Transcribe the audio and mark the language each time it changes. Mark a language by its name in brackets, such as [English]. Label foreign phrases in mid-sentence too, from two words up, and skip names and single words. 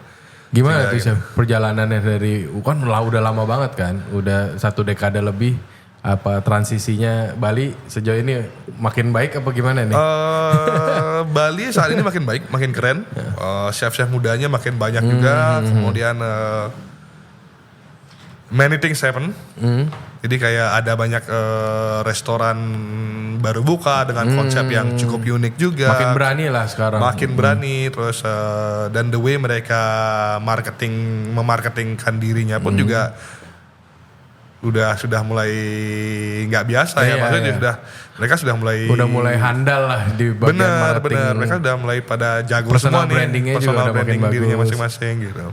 [Indonesian] Gimana tuh Chef perjalanannya dari kan udah lama banget kan, udah 1 dekade lebih, apa transisinya Bali sejauh ini makin baik apa gimana nih? Bali saat ini makin baik, makin keren. Chef-chef mudanya makin banyak juga. [English] Kemudian many things happen. [Indonesian] Jadi kayak ada banyak restoran baru buka dengan konsep yang cukup unik juga. Makin berani lah sekarang. Makin berani, terus dan [English] the way [Indonesian] mereka memarketingkan dirinya pun juga sudah mulai nggak biasa ya. Maksudnya mereka sudah mulai handal lah di bagian marketing. Benar. Mereka sudah mulai pada jago semua nih. Personal branding dirinya masing-masing gitu.